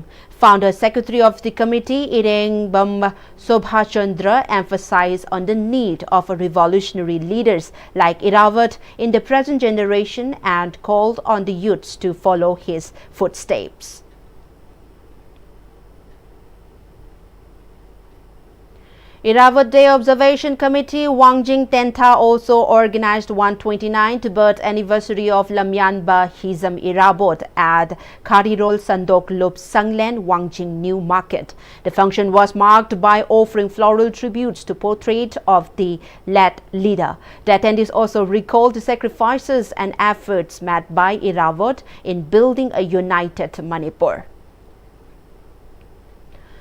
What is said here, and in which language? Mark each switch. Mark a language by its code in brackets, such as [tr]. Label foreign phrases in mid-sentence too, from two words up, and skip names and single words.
[en] Founder Secretary of the committee, Irengbam Sobhachandra, emphasized on the need of revolutionary leaders like Irawot in the present generation and called on the youths to follow his footsteps. Irawot Day Observation Committee Wangjing Tenta also organized 129th birth anniversary of Lamyanba Hizam Irawot at Karirol Sandok Lup Sanglen Wangjing New Market. The function was marked by offering floral tributes to portrait of the late leader. The attendees also recalled the sacrifices and efforts made by Irawot in building a united Manipur.